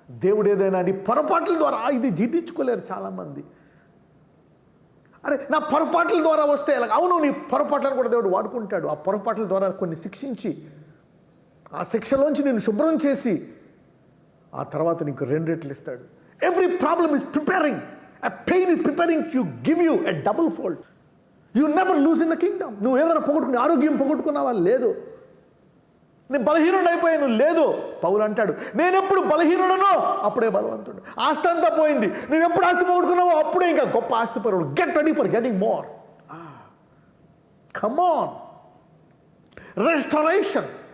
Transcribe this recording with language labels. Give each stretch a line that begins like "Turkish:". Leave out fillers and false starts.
Telugu: దేవుడు ఏదైనా నీ పొరపాట్ల ద్వారా, ఇది జీర్ణించుకోలేరు చాలామంది. అరే నా పొరపాట్ల ద్వారా వస్తే ఎలా? అవును, నీ పొరపాట్లను కూడా దేవుడు వాడుకుంటాడు. ఆ పొరపాట్ల ద్వారా కొన్ని శిక్షించి, ఆ శిక్షలోంచి నేను శుభ్రం చేసి ఆ తర్వాత నీకు 2 రెట్లు ఇస్తాడు.
English: Every problem is preparing, a pain is preparing to give you a double fold. You never lose in the kingdom.
Telugu: నువ్వు ఏమైనా పోగొట్టుకుని, ఆరోగ్యం పోగొట్టుకున్నావా? లేదు. నేను బలహీనుడు అయిపోయాను? లేదు. పౌలు అంటాడు, నేను ఎప్పుడు బలహీనుడనో అప్పుడే బలవంతుడు. ఆస్తి అంతా పోయింది, నేను ఎప్పుడు ఆస్తి పోగొట్టుకున్నావో అప్పుడే ఇంకా గొప్ప ఆస్తి పరుడు.
English: Get ready for getting more. Come on. Restoration.